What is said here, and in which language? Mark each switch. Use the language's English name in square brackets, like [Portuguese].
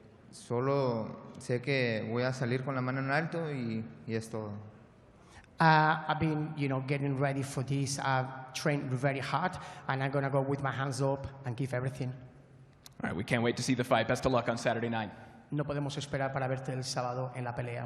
[Spanish] Solo sé que voy a salir con la mano en alto y es todo. [English] I've been, getting ready for this. I've trained very hard, and I'm gonna go with my hands up and give everything. All right, we can't wait to see the fight. Best of luck on Saturday night. [Spanish] No podemos esperar para verte el sábado en la pelea.